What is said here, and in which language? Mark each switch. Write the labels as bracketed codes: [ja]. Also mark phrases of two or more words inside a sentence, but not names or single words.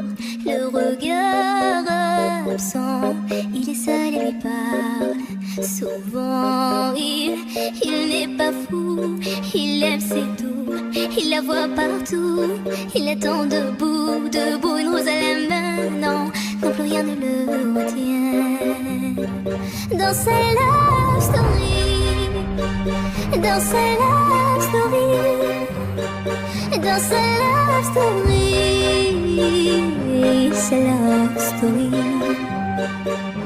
[fr] Le regard absent, il est seul et lui parle souvent. Il n'est pas fou, il aime c'est tout. Il la voit partout, il attend debout, debout, une rose à la main. Non, non plus rien ne le retient. Dans sa [en] love story, [fr] dans sa [en] love story, [fr] dans sa [en] love story, [fr] sa [en] love story.